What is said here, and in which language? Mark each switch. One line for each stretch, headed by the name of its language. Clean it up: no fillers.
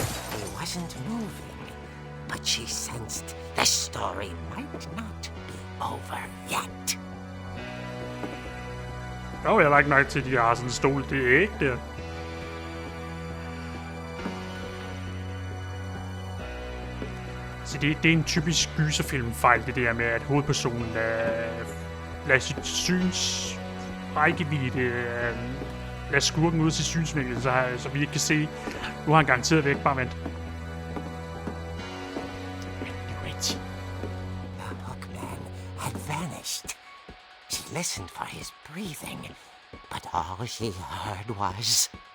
English: He wasn't moving, but she sensed the story might not be over yet.
Danish: Jeg har ikke mærke til, at de har sådan en stol. Det er ikke der. Så det er en typisk gyserfilmfejl, det der med, at hovedpersonen lader sit syns rækkevidde, lader skurken ud til synsvinkel, så vi ikke kan se. Nu har han garanteret væk, bare vent.
English: The hookman had vanished. She listened for his breathing, but all she heard was...